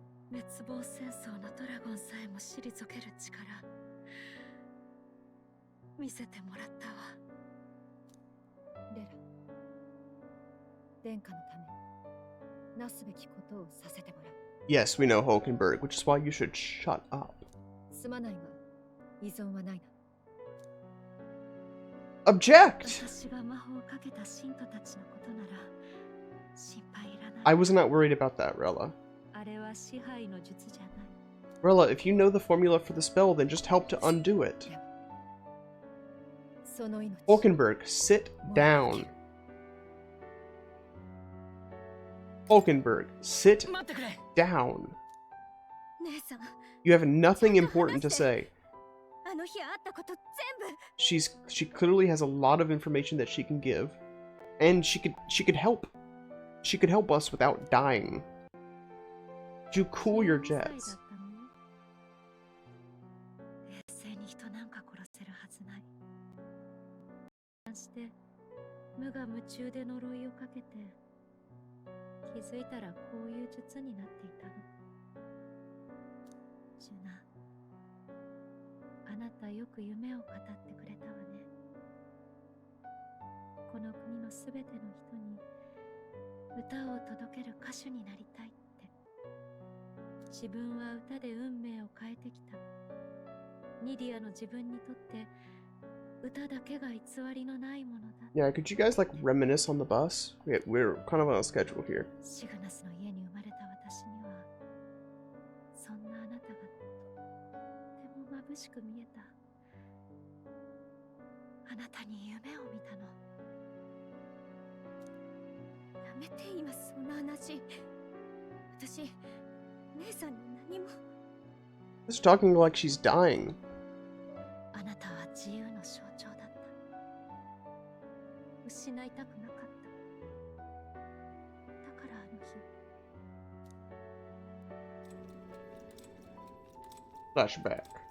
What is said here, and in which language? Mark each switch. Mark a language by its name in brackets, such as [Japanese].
[Japanese] 滅亡戦争のドラゴンさえも退ける力見せてもらったわ。レラ、殿下のためなすべきことをさせてもらう。 [English] Yes, we know Hulkenberg, which is why you should shut up. [Japanese] すまないが依存はないな。 [English] Object! [Japanese] 私が魔法をかけた信徒たちのことなら心配いらない。 [English] I was not worried about that, Rella. [Japanese] あれは支配の術じゃない。 [English] Rella, if you know the formula for the spell, then just help to undo it. [Japanese] その命 [English] Hulkenberg, sit down. Hulkenberg, sit down. [Japanese] 姉さん、 [English] You have nothing important to say. [Japanese] あの日あったこと全部。 [English] She clearly has a lot of information that she can give, and she could help. She could help us without dying. Could you cool your jets? [Japanese] 冷静に人なんか殺せるはずない。して無我夢中で呪いをかけて気づいたらこういう術になっていたの。ジュナ、あなたよく夢を語ってくれたわね。この国のすべての人に歌を届ける歌手になりたいって。自分は歌で運命を変えてきた。ニディアの自分にとって歌だけが偽りのないものだ。 [English] Yeah, could you guys like reminisce on the bus? We're kind of on a schedule here. [Japanese] シグナスの家に生まれた私にはそんなあなたがとても眩しく見えた。あなたに夢を見たの。やめて今そんな話。私姉さんに何も。 [English] She's talking like she's dying. [Japanese] あなたは自由の象徴だった。失いたくなかった。だからあの日。 [English] Flashback.